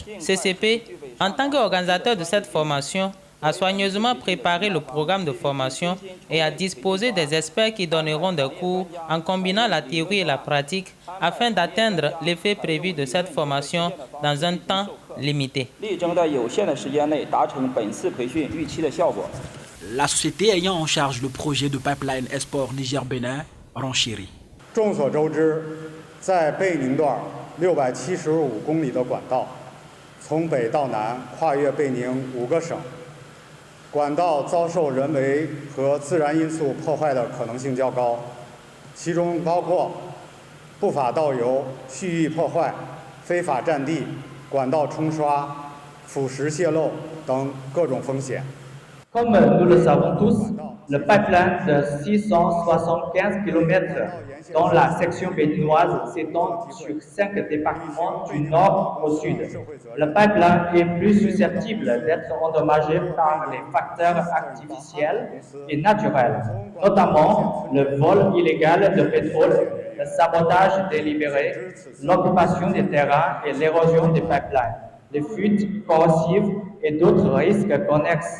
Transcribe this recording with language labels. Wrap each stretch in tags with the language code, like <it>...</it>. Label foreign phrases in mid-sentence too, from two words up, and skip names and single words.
<fr>CCP, en tant qu'organisateur de cette formation, a soigneusement préparé le programme de formation et a disposé des experts qui donneront des cours en combinant la théorie et la pratique afin d'atteindre l'effet prévu de cette formation dans un temps limité. La société ayant en charge le projet de pipeline Export Niger-Bénin renchérit.</fr> <zh>众所周知，在贝宁段675公里的管道，从北到南跨越贝宁5个省，管道遭受人为和自然因素破坏的可能性较高，其中包括不法盗油、蓄意破坏、非法占地、管道冲刷、腐蚀泄漏等各种风险。</zh> <fr>Comme nous le savons tous, le pipeline de 675 km dans la section béninoise s'étend sur 5 départements du nord au sud. Le pipeline est plus susceptible d'être endommagé par les facteurs artificiels et naturels, notamment le vol illégal de pétrole, le sabotage délibéré, l'occupation des terrains et l'érosion des pipelines, les fuites corrosives et d'autres risques connexes.</fr>